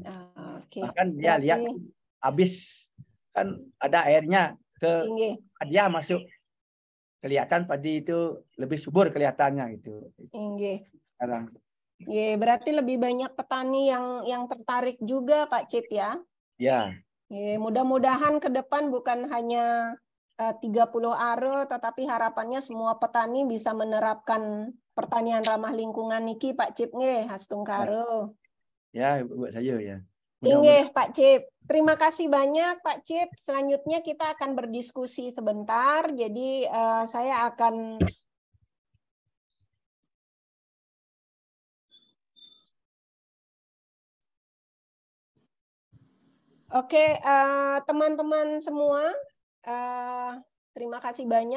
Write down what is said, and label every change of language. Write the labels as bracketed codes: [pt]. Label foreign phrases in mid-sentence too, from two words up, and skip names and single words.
[id] Bahkan dia lihat habis kan ada airnya ke dia masuk, kelihatan padi itu lebih subur kelihatannya gitu. Sekarang. Berarti lebih banyak petani yang tertarik juga Pak Cip ya? Ya. Mudah-mudahan ke depan bukan hanya 30 are, tetapi harapannya semua petani bisa menerapkan pertanian ramah lingkungan niki Pak Cip nggih, [ban] hastung karo. [id] Ya, buat saya ya. Inggih Pak Cip. Terima kasih banyak Pak Cip. Selanjutnya kita akan berdiskusi sebentar. Jadi saya akan Oke, teman-teman semua, terima kasih banyak.